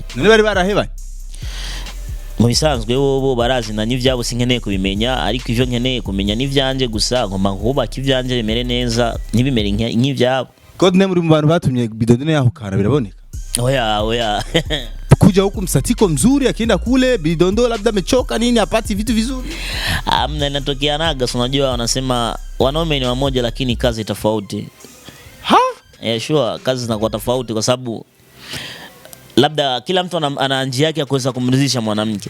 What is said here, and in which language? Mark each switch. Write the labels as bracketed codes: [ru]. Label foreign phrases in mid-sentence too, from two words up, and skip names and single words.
[rn] none bari barahebanye mu bisanzwe bo barazi na n'ivyabo sinkeneye kubimenya ariko ivyo nkeneye kumenya n'ivyanje gusa ngomba kubaka ivyanje bimere neza ntibimere nk'ivyabo Godname muri mu bantu batumye Bidondine yahukana biraboneka oya [sw] kuja huku msatiko mzuri akienda kule Bidondo labda amechoka nini apati vitu vizuri amna inatokea naga unajua wanasema wanaume ni wamoja lakini kazi tofauti sure kazi zinakuwa tofauti kwa sababu labda kila mtu ana njia yake ya kuweza kumridhisha mwanamke.